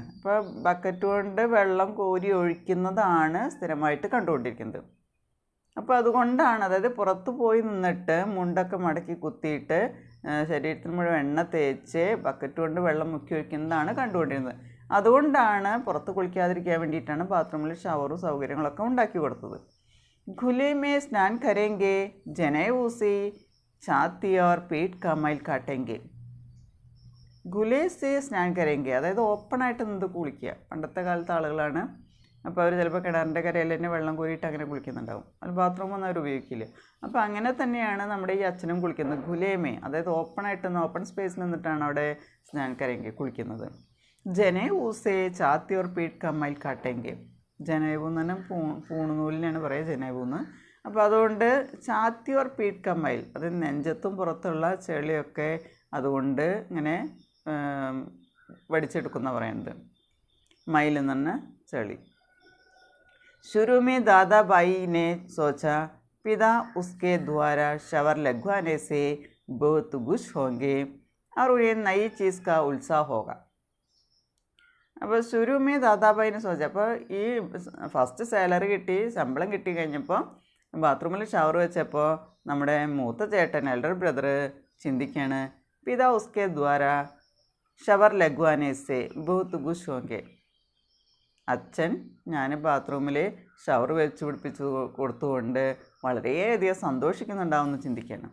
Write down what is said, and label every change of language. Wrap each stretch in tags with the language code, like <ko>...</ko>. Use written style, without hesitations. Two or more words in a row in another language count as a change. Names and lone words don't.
<ml>അപ്പോൾ ബക്കറ്റ് കൊണ്ട് വെള്ളം കോരി ഒഴിക്കുന്നതാണ് സ്ഥിരമായിട്ട് കണ്ടുകൊണ്ടിരിക്കുന്നത്. അപ്പോൾ അതുകൊണ്ടാണ്, അതായത് പുറത്ത് പോയി നിന്നിട്ട് മുണ്ടൊക്കെ മടക്കി കുത്തിയിട്ട് ശരീരത്തിന് മുഴുവൻ എണ്ണ തേച്ച് ബക്കറ്റ് കൊണ്ട് വെള്ളം മുക്കി ഒഴിക്കുന്നതാണ് കണ്ടുകൊണ്ടിരുന്നത്. അതുകൊണ്ടാണ് പുറത്ത് കുളിക്കാതിരിക്കാൻ വേണ്ടിയിട്ടാണ് ബാത്റൂമിൽ ഷവറും സൗകര്യങ്ങളൊക്കെ ഉണ്ടാക്കി കൊടുത്തത്.</ml> <hi>खुले में स्नान करेंगे, जनेऊ से छाती और पेट का मैल काटेंगे. खुले से स्नान करेंगे,</hi> <ml>അതായത് ഓപ്പണായിട്ട് നിന്ന് കുളിക്കുക. പണ്ടത്തെ കാലത്തെ ആളുകളാണ്. അപ്പോൾ അവർ ചിലപ്പോൾ കിണറിൻ്റെ കരയിൽ തന്നെ വെള്ളം കോരിയിട്ട് അങ്ങനെ കുളിക്കുന്നുണ്ടാവും. അത് ബാത്റൂമൊന്നും അവർ ഉപയോഗിക്കില്ല. അപ്പോൾ അങ്ങനെ തന്നെയാണ് നമ്മുടെ ഈ അച്ഛനും കുളിക്കുന്നത്. ഗുലേമേ, അതായത് ഓപ്പണായിട്ട് ഓപ്പൺ സ്പേസിൽ നിന്നിട്ടാണ് അവിടെ</ml> <hi>स्नान करेंगे</hi> <ml>കുളിക്കുന്നത്.</ml> <hi>जनेऊ से छाती और पेट का मैल काटेंगे,</hi> <ml>ജനേവു എന്ന് പറഞ്ഞാൽ പൂണുനൂലിനാണ് പറയുക ജനേവൂന്ന്. അപ്പോൾ അതുകൊണ്ട്</ml> <hi>छाती और पेट का मैल,</hi> <ml>അത് നെഞ്ചത്തും പുറത്തുള്ള ചെളിയൊക്കെ അതുകൊണ്ട് ഇങ്ങനെ വടിച്ചെടുക്കുന്ന പറയുന്നത്. മൈൽ എന്ന് പറഞ്ഞാൽ ചെളി.</ml> <hi>शुरू में दादाबाई ने सोचा पिता उसके द्वारा शवर लगवाने से बहुत खुश होंगे और उन्हें नई चीज़ का उत्साह होगा.</hi> <ml>അപ്പോൾ ശുരുമേ ദാദാബായിനെ ചോദിച്ചു. അപ്പോൾ ഈ</ml> <en>first salary</en> <ml>കിട്ടി, ശമ്പളം കിട്ടി കഴിഞ്ഞപ്പോൾ ബാത്റൂമിൽ ഷവർ വെച്ചപ്പോൾ നമ്മുടെ മൂത്ത ചേട്ടൻ,</ml> <en>elder brother</en> <ml>ചിന്തിക്കുകയാണ്,</ml> <hi>पिता उसके द्वारा शवर लगवाने से बहुत खुश होंगे,</hi> <ml>അച്ഛൻ ഞാൻ ബാത്റൂമിൽ ഷവർ വെച്ച് പിടിപ്പിച്ച് കൊടുത്തുകൊണ്ട് വളരെയധികം സന്തോഷിക്കുന്നുണ്ടാവുമെന്ന് ചിന്തിക്കുകയാണ്.</ml>